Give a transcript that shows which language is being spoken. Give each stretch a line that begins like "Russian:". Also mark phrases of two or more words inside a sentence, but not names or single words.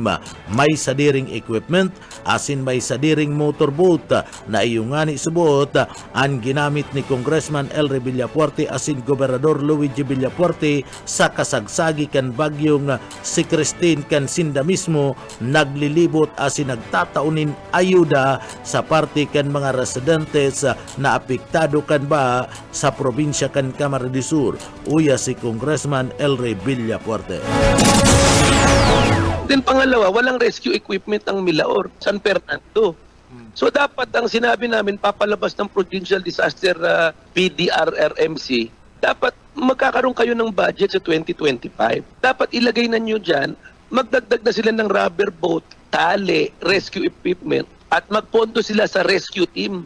Bikol: May sadiring equipment asin may sadiring motorboat na iyungani subuot ang ginamit ni Congressman Elry Villafuerte asin Gobernador Luigi Villafuerte sa kasagsagi kan bagyong si Christine kan Sinda mismo naglilibot asin nagtataunin ayuda sa parte kan mga residentes na apektado kan ba sa probinsya kan Camarines-Sur. Uya si Congressman Elry Villafuerte.
Filipino: Then pangalawa, walang
English: rescue equipment
Filipino: ang Milaor, San Fernando. So dapat ang sinabi namin papalabas ng Provincial Disaster PDRRMC, dapat magkakaroon kayo ng budget sa 2025. Dapat ilagay na nyo dyan, magdagdag na sila ng
English: rubber boat,
Filipino: tali,
English: rescue equipment,
Filipino: at magpondo sila sa rescue team.